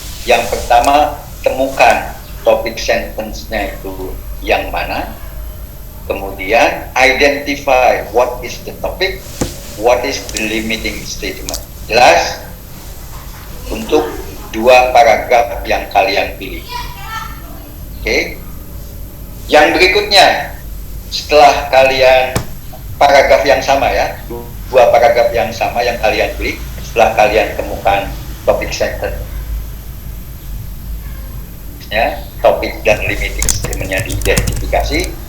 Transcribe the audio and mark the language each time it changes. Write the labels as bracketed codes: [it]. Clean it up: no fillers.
[id] Yang pertama, temukan topik sentence-nya itu yang mana. Kemudian [en] identify what is the topic, what is the limiting statement. [id] Jelas? Untuk 2 paragraf yang kalian pilih. Oke? Yang berikutnya, setelah kalian paragraf yang sama, ya, 2 paragraf yang sama yang kalian pilih, setelah kalian temukan topik sentence, ya, topik dan limiting statement-nya diidentifikasi.